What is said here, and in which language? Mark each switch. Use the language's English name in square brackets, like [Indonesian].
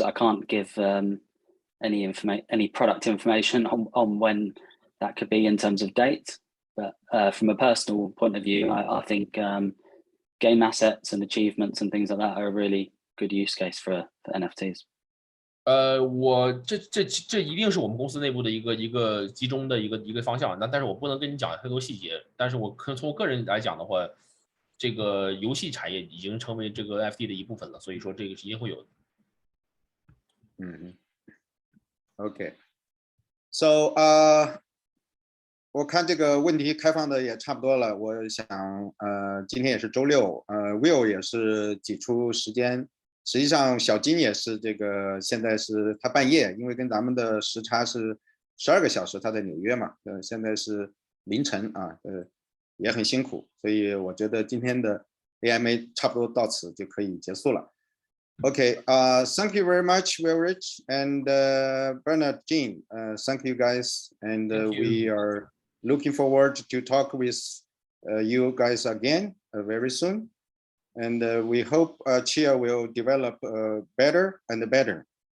[English] I can't give any product information on when that could be in terms of date, but from a personal point of view, I think game assets and achievements and things like that are a really good use case for NFTs. [Chinese] 这一定是我们公司内部的一个集中的一个方向。但是我不能跟你讲太多细节。但是从我个人来讲的话，这个游戏产业已经成为这个 NFT 的一部分了，所以说这个是一定会有的。 OK， So 我看这个问题开放的也差不多了。我想今天也是周六，Will 也是挤出时间。实际上小金也是这个现在是他半夜，因为跟咱们的时差是12个小时，他在纽约嘛，现在是凌晨啊，也很辛苦，所以我觉得今天的 AMA 差不多到此就可以结束了。 [English] Okay, thank you very much, Will Rich and Bernard Jean. Thank you guys, and we are looking forward to talk with you guys again very soon. And we hope Chia will develop better and better.